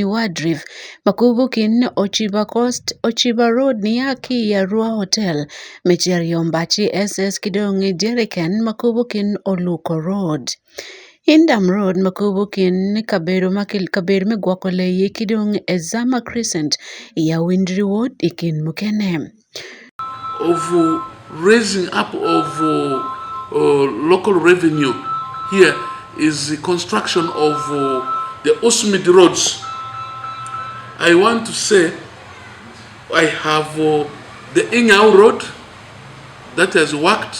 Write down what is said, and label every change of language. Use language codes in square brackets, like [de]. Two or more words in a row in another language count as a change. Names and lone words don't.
[ach] wadrif makubukin Ochiba Coast Ochiba Road ni yaki ya Rua Hotel mecheri yombachi SS Kidongi Jeriken makubukin Oluko Road Indam Road makubukin Kaberu megwakole ye Kidong Ezama Crescent ya Windri Road ikin mukene [en] of raising up of local revenue here is the construction of the Usmid roads. I want to say I have the Ingau road that has worked.